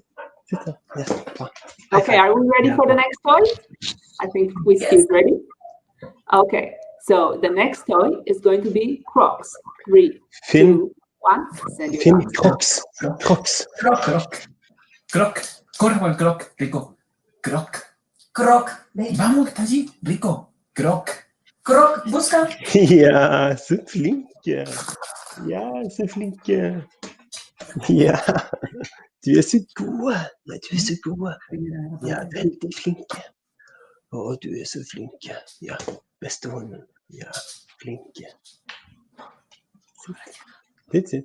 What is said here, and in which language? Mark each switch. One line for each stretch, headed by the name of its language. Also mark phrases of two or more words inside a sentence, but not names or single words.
English: Okay, are we ready for the next toy? I think Whisky is ready. Okay, so the next toy is going to be Crocs. 3, 2, 1. Send your Finn, dogs. Crocs. Croc.
Spanish: Corre por el croc, Rico. Croc. Vamos, que está allí, Rico. Croc, busca.
Norwegian: Ja, så flinke. Ja, så flinke. Ja, du er så god. Ja, du er så god. Ja, veldig flinke. Å, du er så flinke. Ja, beste hunden. Ja, flinke. Sitt.